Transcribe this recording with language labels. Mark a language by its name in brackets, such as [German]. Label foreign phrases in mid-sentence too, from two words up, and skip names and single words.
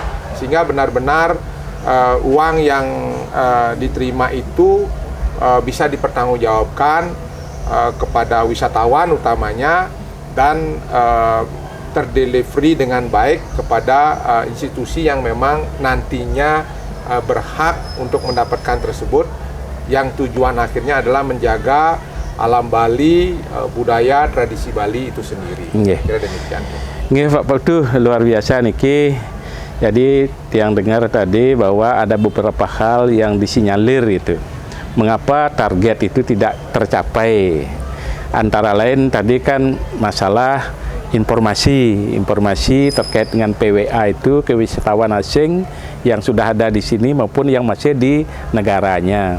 [Indonesian] Sehingga benar-benar uang yang diterima itu bisa dipertanggungjawabkan kepada wisatawan utamanya, dan terdelivery dengan baik kepada institusi yang memang nantinya berhak untuk mendapatkan tersebut, yang tujuan akhirnya adalah menjaga alam Bali, budaya, tradisi Bali itu sendiri. Kira demikian. Nggih, Pak Putu, luar biasa niki. Jadi yang dengar tadi bahwa ada beberapa hal yang disinyalir itu. Mengapa target itu tidak tercapai? Antara lain tadi kan masalah informasi terkait dengan PWA itu ke wisatawan asing yang sudah ada di sini maupun yang masih di negaranya.